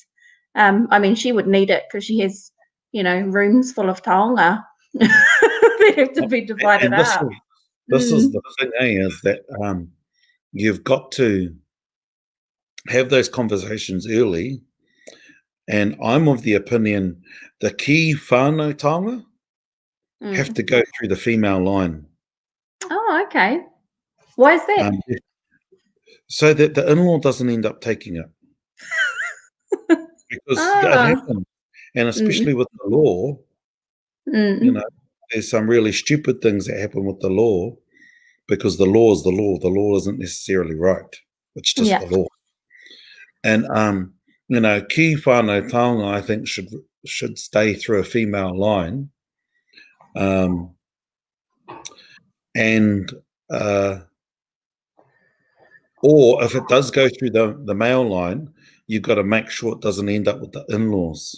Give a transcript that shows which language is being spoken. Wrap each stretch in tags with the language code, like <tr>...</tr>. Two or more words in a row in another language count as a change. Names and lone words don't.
<en>I mean, she would need it because she has, rooms full of taonga that have to be divided up. This is the thing, is that you've got to have those conversations early. And I'm of the opinion the key</en> <mi>whānau taonga</mi> <en>have to go through the female line. Oh, okay. Why is that? So that the in-law doesn't end up taking it. Because that happens. And especially with the law, there's some really stupid things that happen with the law, because the law is the law. The law isn't necessarily right. It's just the law. And key</en> <mi>whānau taonga,</mi> <en>I think, should stay through a female line. Or if it does go through the male line, you've got to make sure it doesn't end up with the in-laws.</en>